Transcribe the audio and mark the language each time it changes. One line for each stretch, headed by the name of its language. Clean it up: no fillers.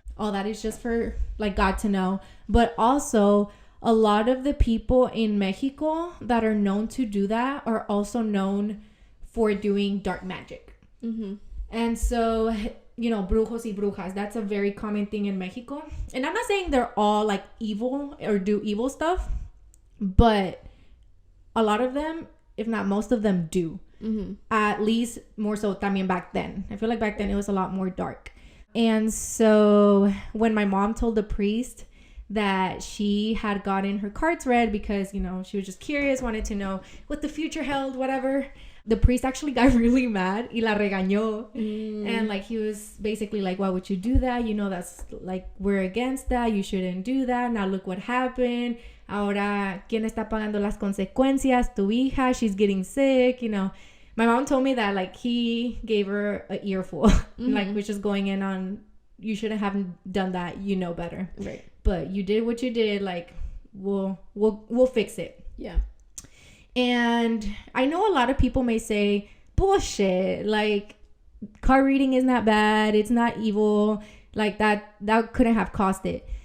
English: All that is just for like God to know. But also, a lot of the people in Mexico that are known to do that are also known for doing dark magic. And so,
Spanish: brujos y brujas,
English: that's a very common thing in Mexico. And I'm not saying they're all like evil or do evil stuff, but a lot of them, if not most of them, do. At least more so
Spanish: también
English: back then. I feel like back then it was a lot more dark. And so when my mom told the priest that she had gotten her cards read because, she was just curious, wanted to know what the future held, whatever, the priest actually got really mad
Spanish: y la regañó.
English: And like he was basically like, why would you do that? That's like, we're against that. You shouldn't do that. Now look what happened.
Spanish: Ahora, ¿quién está pagando las consecuencias? Tu hija,
English: she's getting sick, you know. My mom told me that, like, he gave her an earful, like, which is going in on, you shouldn't have done that, you know better. Right. But you did what you did, like, we'll fix it. Yeah. And I know a lot of people may say, bullshit, like, card reading is not bad, it's not evil, like, that couldn't have caused it.